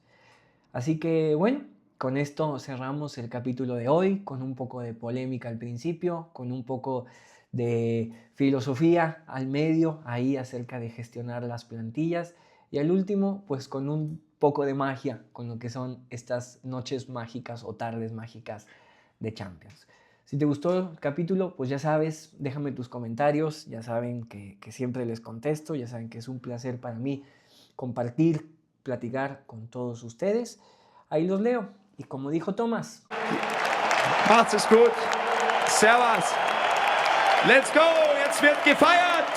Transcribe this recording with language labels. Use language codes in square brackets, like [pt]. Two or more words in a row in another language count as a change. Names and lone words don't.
[es] Así que bueno, con esto cerramos el capítulo de hoy, con un poco de polémica al principio, con un poco de filosofía al medio ahí acerca de gestionar las plantillas, y al último pues con un poco de magia con lo que son estas noches mágicas o tardes mágicas de Champions. Si te gustó el capítulo, pues ya sabes, déjame tus comentarios, ya saben que siempre les contesto, ya saben que es un placer para mí compartir, platicar con todos ustedes. Ahí los leo, y como dijo Thomas, [de] Macht's es gut. Servus. [en] Let's go. [de] Jetzt wird gefeiert.